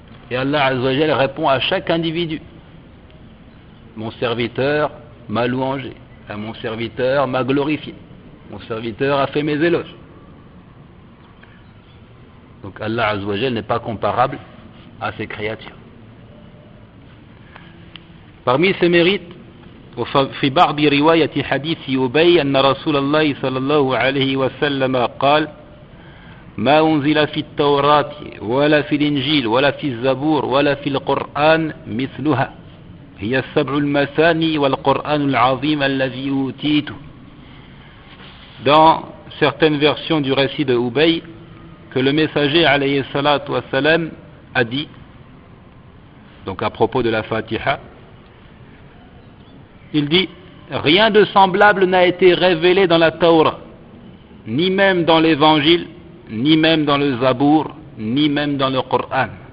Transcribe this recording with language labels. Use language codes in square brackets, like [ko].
[fr] Et Allah Azza wa Jal répond à chaque individu. Mon serviteur m'a louangé, mon serviteur m'a glorifié, mon serviteur a fait mes éloges. Donc Allah Azza wa Jal n'est pas comparable à ses créatures. Parmi ses mérites, [ar] في بعض رواية حديث أبي أن رسول الله صلى الله عليه وسلم قال ما أنزل في التوراة ولا في الإنجيل ولا في الزبور ولا في القرآن مثلها هي السبع المثاني والقرآن العظيم الذي أوتيته. [fr] Dans certaines versions du récit de Ubay, que le messager alayhi salatu wa salam a dit, donc à propos de la Fatiha, il dit, rien de semblable n'a été révélé dans la Torah, ni même dans l'Évangile, ni même dans le Zabour, ni même dans le Coran.